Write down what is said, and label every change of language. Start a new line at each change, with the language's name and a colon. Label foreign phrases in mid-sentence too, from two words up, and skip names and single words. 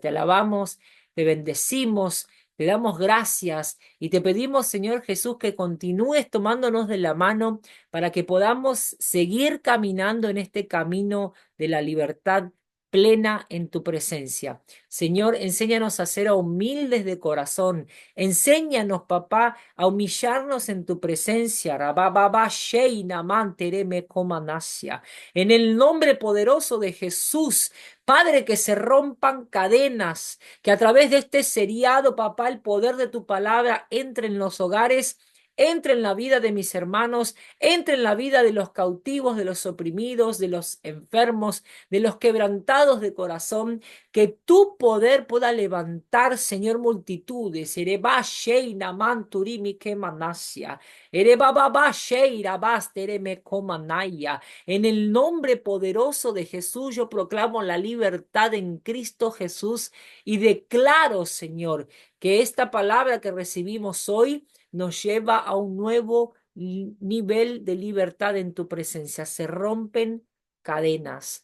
Spanish: Te alabamos, te bendecimos, te damos gracias y te pedimos, Señor Jesús, que continúes tomándonos de la mano para que podamos seguir caminando en este camino de la libertad plena en tu presencia. Señor, enséñanos a ser humildes de corazón. Enséñanos, papá, a humillarnos en tu presencia. Rabababa, sheina, mantereme, comanasia. En el nombre poderoso de Jesús, Padre, que se rompan cadenas, que a través de este seriado, papá, el poder de tu palabra entre en los hogares, entre en la vida de mis hermanos, entre en la vida de los cautivos, de los oprimidos, de los enfermos, de los quebrantados de corazón, que tu poder pueda levantar, Señor, multitudes. Ereba sheina manturimi kemanasia. Ereba baba sheira bastereme komanaya. En el nombre poderoso de Jesús, yo proclamo la libertad en Cristo Jesús y declaro, Señor, que esta palabra que recibimos hoy nos lleva a un nuevo nivel de libertad en tu presencia. Se rompen cadenas.